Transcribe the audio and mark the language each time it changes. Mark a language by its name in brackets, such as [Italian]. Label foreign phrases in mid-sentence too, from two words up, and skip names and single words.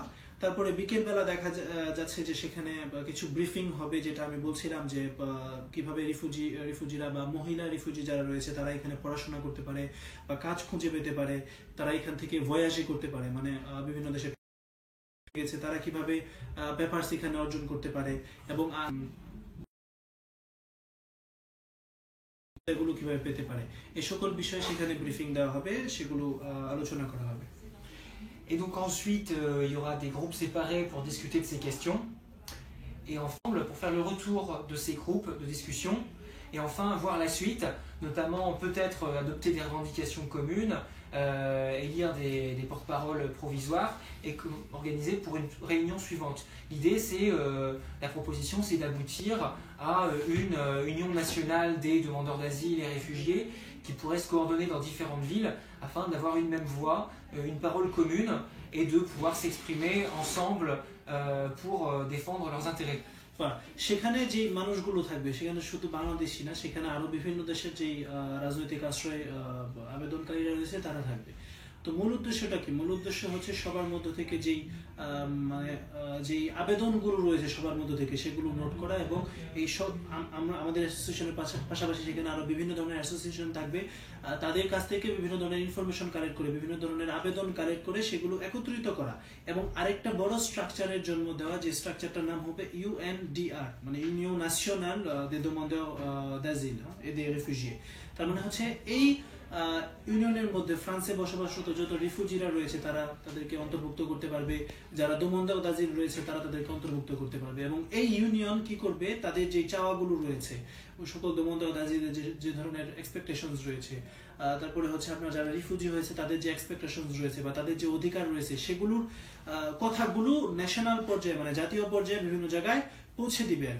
[Bangla] তারপরে বিকেলবেলা দেখা যাচ্ছে যে সেখানে কিছু ব্রিফিং হবে, যেটা আমি বলছিলাম যে কিভাবে রিফিউজিরা বা মহিলা রিফিউজি যারা রয়েছে তারা এখানে পড়াশোনা করতে পারে বা কাজ খুঁজে পেতে পারে, তারা এখান থেকে ভয়াজে করতে পারে মানে বিভিন্ন দেশে গেছে তারা কিভাবে পেপারস এখানে অর্জন করতে পারে এবং এগুলো কিভাবে পেতে পারে এই সকল বিষয়ে সেখানে ব্রিফিং দেওয়া হবে, সেগুলো আলোচনা করা হবে। [French] Et donc ensuite, il y aura des groupes séparés pour discuter de ces questions. Et ensemble, pour faire le retour de ces groupes de discussion. Et enfin, voir la suite, notamment peut-être adopter des revendications communes, élire des porte-paroles provisoires et organiser pour une réunion suivante. L'idée, c'est, la proposition, c'est d'aboutir à une union nationale des demandeurs d'asile et réfugiés qui pourrait se coordonner dans différentes villes afin d'avoir une même voix, une parole commune et de pouvoir s'exprimer ensemble pour défendre leurs intérêts. [Bangla] সেখানে যে মানুষগুলো থাকবে সেখানে শুধু বাংলাদেশি না, সেখানে আরো বিভিন্ন দেশের যে রাজনৈতিক আশ্রয় আবেদনকারীরা রয়েছে তারা থাকবে। তো মূল উদ্দেশ্যটা কি? মূল উদ্দেশ্য হচ্ছে সবার মধ্য থেকে যেই মানে যেই আবেদনগুলো রয়েছে সবার মধ্য থেকে সেগুলো নোট করা, এবং এই সব আমরা আমাদের অ্যাসোসিয়েশনের পাশাপাশি সেখানে আরো বিভিন্ন ধরনের অ্যাসোসিয়েশন থাকবে, তাদের কাছ থেকে বিভিন্ন ধরনের ইনফরমেশন কালেক্ট করে, বিভিন্ন ধরনের আবেদন কালেক্ট করে সেগুলো একত্রিত করা এবং আরেকটা বড় স্ট্রাকচারের জন্ম দেওয়া, যে স্ট্রাকচারটার নাম হবে UNDR, মানে [French] union nationale des demandeurs d'asile et des réfugiés। [Bangla] তার মানে হচ্ছে এই ইউনিয়নের মধ্যে ফ্রান্সে বসবাসরত যত রিফিউজিরা রয়েছে তারা তাদেরকে অন্তর্ভুক্ত করতে পারবে, যারা [French] demandeurs d'asile [Bangla] রয়েছে তারা তাদেরকে অন্তর্ভুক্ত করতে পারবে। এবং এই ইউনিয়ন কি করবে, তাদের যে চাওয়াগুলো রয়েছে ওই সকল [French] demandeurs d'asile [Bangla] যে ধরনের এক্সপেকটেশনস রয়েছে, তারপরে হচ্ছে আপনার যারা রিফিউজি হয়েছে তাদের যে এক্সপেকটেশনস রয়েছে বা তাদের যে অধিকার রয়েছে সেগুলোর কথাগুলো ন্যাশনাল পর্যায়ে মানে জাতীয় পর্যায়ে বিভিন্ন জায়গায় পৌঁছে দিবে আর কি।